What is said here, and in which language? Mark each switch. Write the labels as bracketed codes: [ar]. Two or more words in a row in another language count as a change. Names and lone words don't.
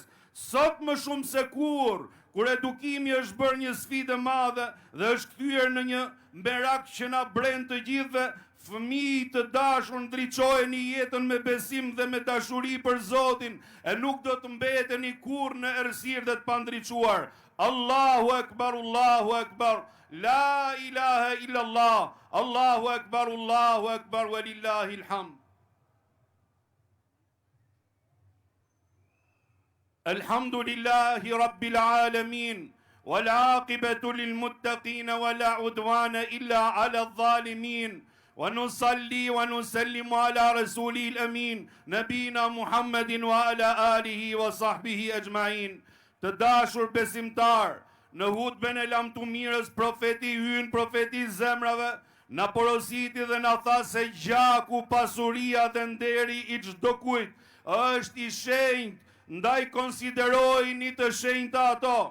[sq] Sot më shumë se kur edukimi është bërë një sfidë e madhe dhe është kthyer në një merak që na bren të gjithëve, fëmijë të dashur ndriçojeni jetën me besim dhe me dashuri për Zotin, e nuk do të mbeteni kurrë në errësirë dhe të pandriçuar. [ar] الله أكبر، لا إله إلا الله. الله أكبر، ولله الحمد. الحمد لله رب العالمين، والعاقبة للمتقين، ولا عدوان إلا على الظالمين. ونصلي ونسلم على رسوله الأمين نبينا محمد وعلى آله وصحبه أجمعين. [sq] Të dashur besimtar, në hutben e lamtu mirës profeti ynë, profeti zemrave, na porositi dhe na tha se gjaku, pasuria dhe nderi i çdo kujt është i shenjtë, ndaj konsiderojini të shenjta ato.